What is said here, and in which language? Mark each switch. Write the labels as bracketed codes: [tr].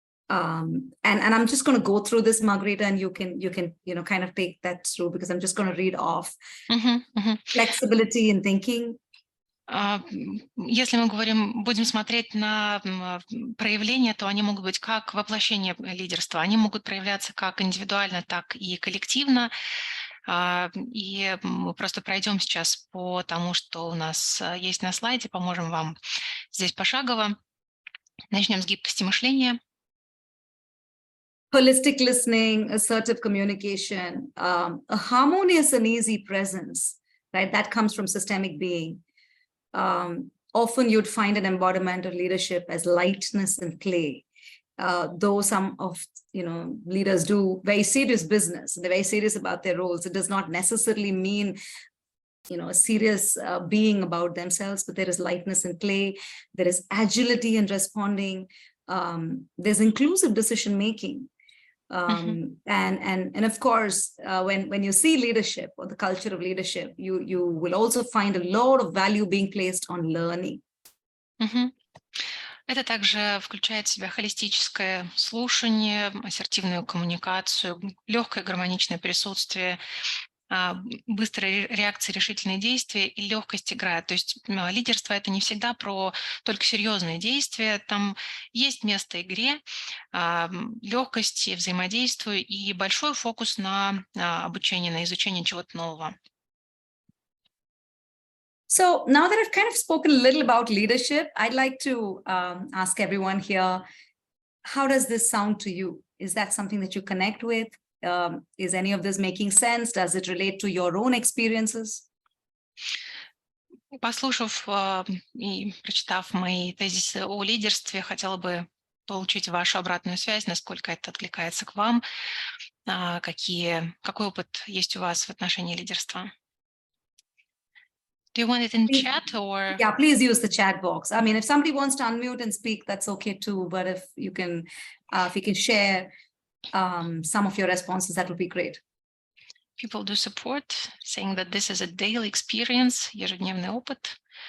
[en] And I'm just going to go through this, Margarita, and you can kind of take that through, because I'm just going to read off. Flexibility in thinking. [ru] Если мы будем смотреть на проявления, то они могут быть как воплощение лидерства. Они могут проявляться как индивидуально, так и коллективно. И мы просто пройдем сейчас по тому, что у нас есть на слайде, поможем вам здесь пошагово. Начнем с гибкости мышления. [en] Holistic listening, assertive communication, a harmonious and easy presence, right? That comes from systemic being. Often you'd find an embodiment of leadership as lightness and play. Though some of leaders do very serious business, they're very serious about their roles. It does not necessarily mean a serious being about themselves, but there is lightness in play. There is agility in responding. There's inclusive decision making. And of course, when you see leadership or the culture of leadership, you will also find a lot of value being placed on learning. [ru] Это также включает в себя холистическое слушание, ассертивную коммуникацию, легкое гармоничное присутствие, быстрая реакция, решительные действия и легкость играет. То есть лидерство — это не всегда про только серьезные действия. Там есть место игре, легкости, взаимодействию и большой фокус на обучение, на изучение чего-то нового. [en] So now that I've kind of spoken a little about leadership, I'd like to ask everyone here, how does this sound to you? Is that something that you connect with? Is any of this making sense? Does it relate to your own experiences? [ru] Послушав и прочитав мои тезисы о лидерстве, хотела бы получить вашу обратную связь, насколько это откликается к вам, какой опыт есть у вас в отношении лидерства. [en] Do you want it in chat or? Yeah, please use the chat box. I mean, if somebody wants to unmute and speak, that's okay too. But if you can share some of your responses, that would be great. People do support, saying that this is a daily experience, [ru] ежедневный опыт.